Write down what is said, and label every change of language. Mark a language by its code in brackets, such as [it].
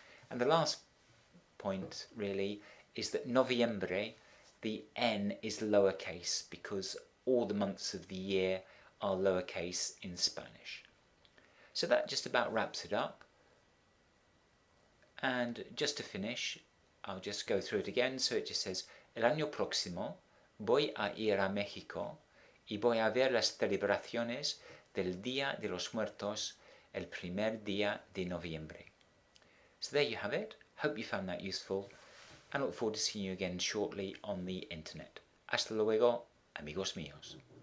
[en] And the last point really is that noviembre, the N is lowercase because all the months of the year are lowercase in Spanish. So that just about wraps it up. And just to finish, I'll just go through it again. [es] So it just says, el año próximo voy a ir a México y voy a ver las celebraciones del Día de los Muertos el primer día de noviembre. [en] So there you have it. Hope you found that useful, and look forward to seeing you again shortly on the internet. [es] Hasta luego, amigos míos.